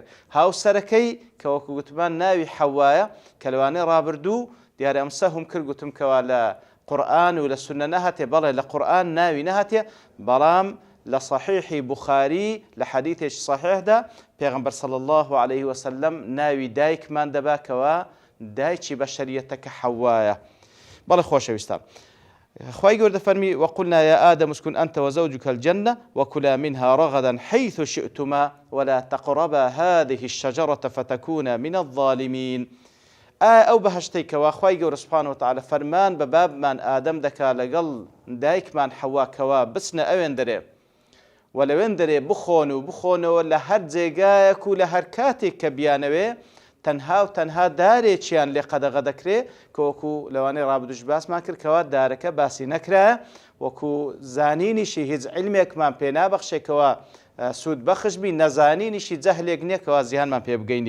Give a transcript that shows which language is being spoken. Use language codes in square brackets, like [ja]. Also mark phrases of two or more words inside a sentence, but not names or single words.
[ckb] هاوسەرەکەی کە وەکو گوتمان ناوی حەوایە کە لەوانەیە ڕابردوو دیارە ئەمسە هەم کرد گوتم کەوا لە قورئان و لە سونە نەهاتێ، بەڵێ لە قورئان ناوی نەهاتێ، بەڵام لە صحیحی بوخاری لە حەدیثێکی صحیحدا پێغەمبەر [ar] صلی الله عليه وسلم [ckb] ناوی دایکمان دەبا کەوا دایکی بەشەریەتەکە حەوایە. بەڵێ خۆشەویستان، خوای گەورە دەفەرمی [ar] وقلنا يا آدم اسكن أنت وزوجك الجنة وكلا منها رغدا حيث شئتما ولا تقربا هذه الشجرة فتكونا من الظالمين. [ckb] ئەو بەهەشتەی کەوا خوای گەورە [ar] سوبحانەهو وتەعالە [ckb] فەرمان بە بابمان ئادەم دەکا لەگەڵ دایکمان حەوا کەوا بچنە ئەوێن دەرێ و لەوێن دەرێ بخۆنەوە لە هەر جێگایەک و لە هەر کاتێک کە بیانەوێ تەنها و تەنها دارێکیان لێ قەدەغە دەکرێ کە وەکو لەوانەیە ڕابردوش باسمان کرد کەوا دارەکە باسی نەکرایە، وەکو زانینیشی هیچ عیلمێکمان پێ نابەخشێکەوە سوود بەخش بی، نەزانینیشی جەهلێک نییە کەوا زیانمان پێ بگەینی.